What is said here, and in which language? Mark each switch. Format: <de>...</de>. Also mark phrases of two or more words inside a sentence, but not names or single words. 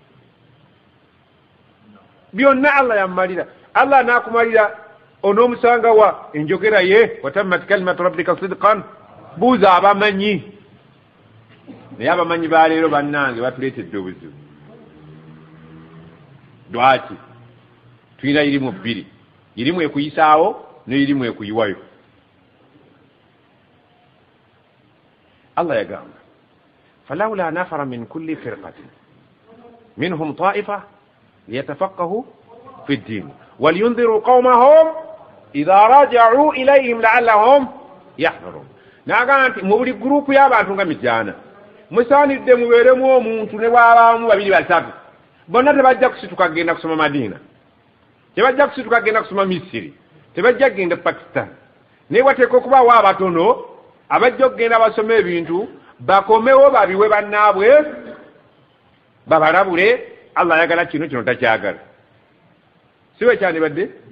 <lg>byonna Allah yammalira Allah naakumalira onoomusanga wa enjogera ye</lg> <ar>وتمت كلمة ربك صدقا</ar> <lg>buuza abamanyi naye abamanyi baleero bannange batuleetedde obuzibu lwaki tulina irimu bbiri irimu ekuyisaawo n'irimu ekuyiwayo Allah yagamba</lg> <ar>فلولا نفر من كل فرقة منهم طائفة ليتفقهوا في الدين ولينذروا قومهم إذا رجعوا إليهم لعلهم يحذرون</ar> <lg>nagamba nti mu buli gurupu y'abantu nga mityana musaanidde mubeeremu omuntu ne bwabaamu babiri basatu bonna tebajja kusituka kgenda kusoma Madiina tebajja kusituka kgenda kusoma Misiri tebajja kgenda Pakistan naye wateeka okubaawo abatono abajja okgenda basoma ebintu bakomewo babiwe bannaabwe babalabule Allah ayagala kino takyagala siwe kyandibadde</lg>